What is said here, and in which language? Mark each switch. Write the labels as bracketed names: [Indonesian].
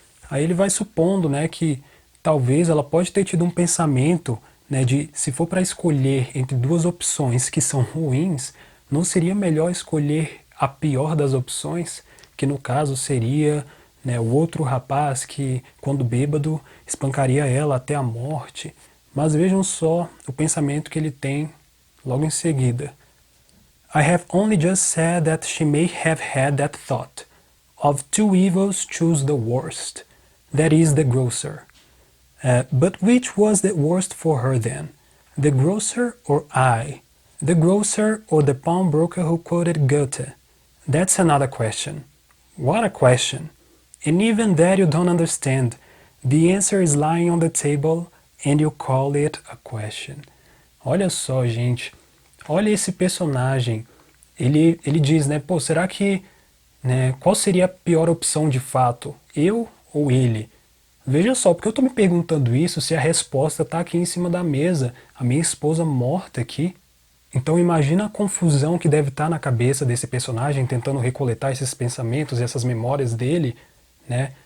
[Portuguese] Aí ele vai supondo, né, que talvez ela pode ter tido um pensamento, né, de se for para escolher entre duas opções que são ruins, não seria melhor escolher a pior das opções, que no caso seria, né, o outro rapaz que, quando bêbado, espancaria ela até a morte. Mas vejam só o pensamento que ele tem logo em seguida. [English] I have only just said that she may have had that thought. Of two evils choose the worst. That is the grocer. But which was the worst for her then? The grocer or I? The grocer or the pawnbroker who quoted Goethe? That's another question. What a question! And even that you don't understand. The answer is lying on the table and you call it a question. [Portuguese] Olha só, gente. Olha esse personagem. Ele diz, né? Pô, será que, né, qual seria a pior opção de fato? Eu ou ele? Veja só, porque eu estou me perguntando isso se a resposta está aqui em cima da mesa, a minha esposa morta aqui. Então imagina a confusão que deve estar na cabeça desse personagem tentando recoletar esses pensamentos e essas memórias dele, né?